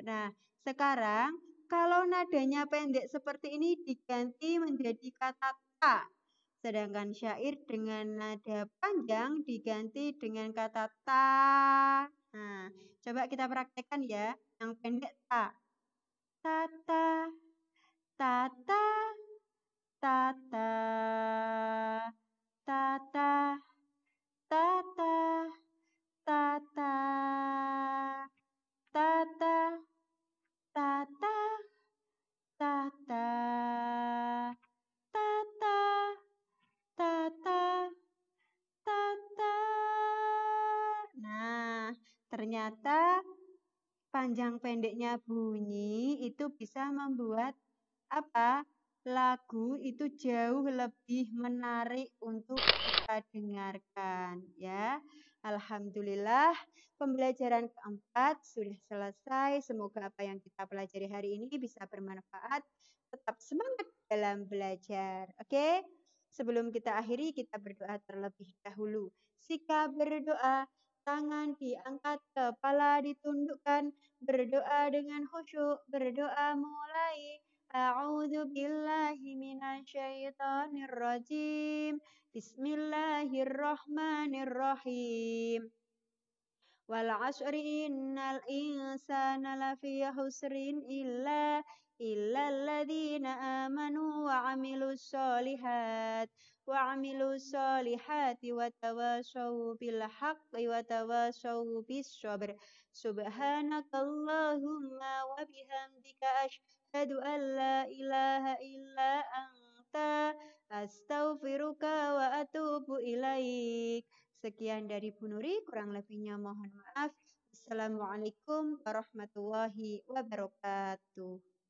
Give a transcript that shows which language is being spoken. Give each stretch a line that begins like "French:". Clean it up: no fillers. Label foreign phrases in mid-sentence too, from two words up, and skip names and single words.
Indonesian: Nah, sekarang kalau nadanya pendek seperti ini diganti menjadi kata ta. Sedangkan syair dengan nada panjang diganti dengan kata ta. Nah, coba kita praktekkan ya. Yang pendek ta. Tata, tata, tata, tata, tata, tata, tata, tata, tata, tata, tata, tata. Nah, ternyata panjang pendeknya bunyi itu bisa membuat apa? Lagu itu jauh lebih menarik untuk kita dengarkan ya. Alhamdulillah pembelajaran keempat sudah selesai. Semoga apa yang kita pelajari hari ini bisa bermanfaat. Tetap semangat dalam belajar. Oke? Sebelum kita akhiri, kita berdoa terlebih dahulu. Sikap berdoa, tangan diangkat, kepala ditundukkan, berdoa dengan khusyuk, berdoa mulai.
Arabic: أعوذ بالله من الشيطان الرجيم. بسم الله الرحمن الرحيم. والعصر إن الإنسان لفي خسر إلا الذين آمنوا وعملوا الصالحات وتواصوا بالحق وتواصوا بالصبر. سبحانك اللهم وبحمدك أشهد أن لا إله إلا أنت أستغفرك وأتوب إليك.
Indonesian: Sekian dari Bu Nuri, kurang lebihnya mohon maaf.
Arabic: السلام عليكم ورحمة الله وبركاته.